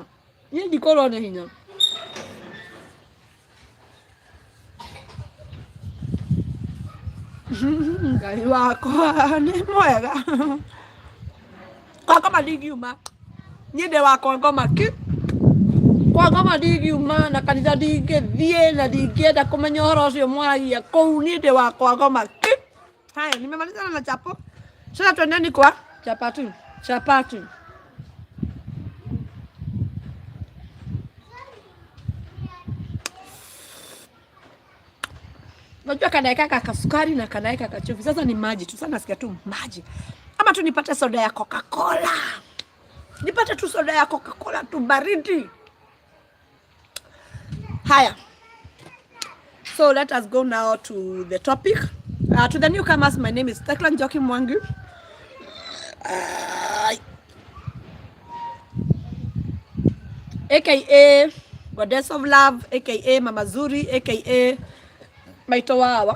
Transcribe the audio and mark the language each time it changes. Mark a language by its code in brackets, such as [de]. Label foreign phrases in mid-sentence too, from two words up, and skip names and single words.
[ki] Niĩ ndikorwo nĩ hinya. Ngai wakwa nĩ mwega. Kwa ngoma ndingiuma. Niĩ ndĩ wakwa ngoma ki. Kwa ngoma ndingiuma na kanitha ndingĩthiĩ na ndingĩenda kũmenya ũhoro ũcio mwaragia kũu. Niĩ ndĩ wakwa ngoma ki. [sw] Haya, nimemalizana na chapo. Sasa twendeni kwa chapati. Chapati. Unajua kanaeka kasukari na kanaeka kachumvi. Sasa ni maji tu. Sasa nasikia tu maji. Ama tu nipate soda ya Coca-Cola. Nipate tu soda ya Coca-Cola tu baridi. Haya. [en] So let us go now to the topic. To the newcomers, my name is Tekla Njoki Mwangi. AKA Goddess of Love, AKA Mama Zuri, AKA Maitowawa.